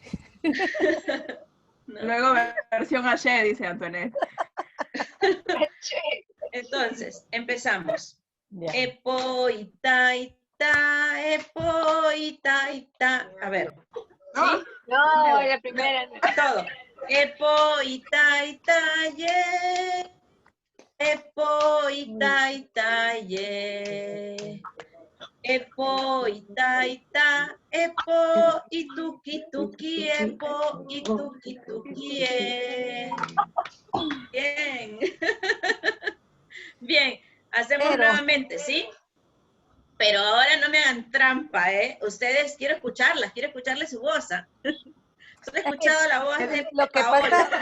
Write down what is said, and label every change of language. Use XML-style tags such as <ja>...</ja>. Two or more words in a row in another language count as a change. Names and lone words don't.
<es>¿No? Luego versión Ayer, dice Antoinette. Entonces, empezamos. Epo, ita, ita, A ver, No. ¿sí? No, la primera. no. Todo. Ye. Ye. Epo, ituki, tuki, epo, ituki, tuki, Bien. Bien, hacemos Pero- nuevamente, ¿sí? Pero ahora no me hagan trampa, ¿eh? Ustedes, quiero escucharles su voz. Solo he escuchado la voz de Lo Paola.</es>